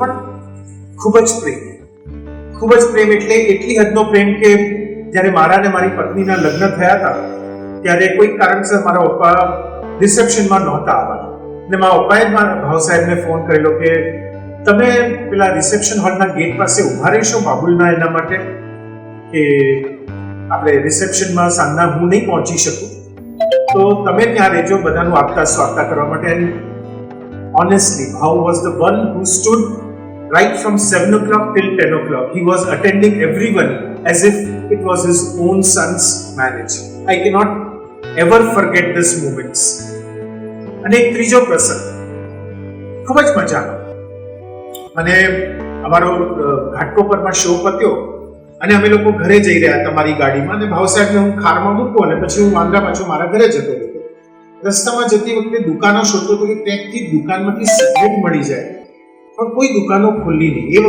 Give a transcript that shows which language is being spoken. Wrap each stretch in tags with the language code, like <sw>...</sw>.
<gu>પણ ખૂબ જ પ્રેમ, એટલે એટલી હદનો પ્રેમ કે જ્યારે મારા ને મારી પત્નીના લગ્ન થયા હતા ત્યારે કોઈ કારણસર મારા પપ્પા રિસેપ્શનમાં નહોતા આવવાના, અને મારા પપ્પાએ જ મારા ભાવ સાહેબને ફોન કરેલો કે તમે પેલા રિસેપ્શન હોલના ગેટ પાસે ઉભા રહેશો બાબુલના એના માટે, કે આપણે રિસેપ્શનમાં સાંજના હું નહીં પહોંચી શકું, તો તમે ત્યાં રહેજો બધાનું આગતા સ્વાગતા કરવા માટે.</gu> <en>And honestly, Bhav was the one who stood right from 7 o'clock till 10 o'clock. He was attending everyone as if it was his own son's marriage. I cannot ever forget this moments.</en> <gu>અને એક ત્રીજો પ્રસંગ ખૂબ જ મજાનો, અને અમારો ઘાટકોપરમાં શો પત્યો અને અમે લોકો ઘરે જઈ રહ્યા હતા મારી ગાડીમાં, અને ભાવ સાહેબને હું ખારમાં મૂકું અને પછી હું વાંદરા પાછો મારા ઘરે જતો હતો. રસ્તામાં જતી વખતે દુકાનો શોધતો હતો કે ક્યાંકથી દુકાનમાંથી સિગરેટ મળી જાય, પણ કોઈ દુકાનો ખુલ્લી નહીં.</gu>